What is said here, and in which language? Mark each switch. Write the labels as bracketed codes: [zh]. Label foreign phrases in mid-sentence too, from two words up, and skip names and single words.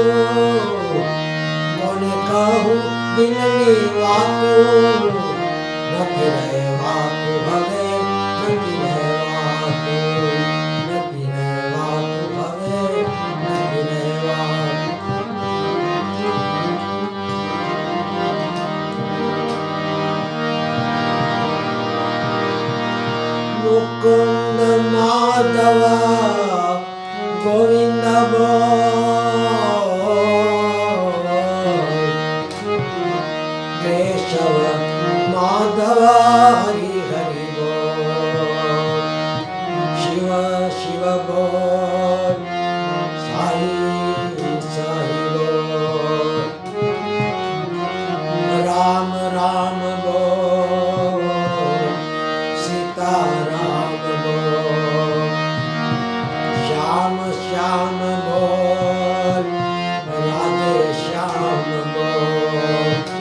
[gu] કોને કહું દિલની વાતો નથી રહેવાતું હવે નથી રહેવાતું નથી રહેવાતું હવે નથી રહેવાતું મુકુંદ માધવ ગોવિંદ [hi] केशव माधव हरि हरि बोल शिव शिव बोल साई साई बोल राम राम बोल सीता राम बोल श्याम श्याम बोल राधे श्याम बोल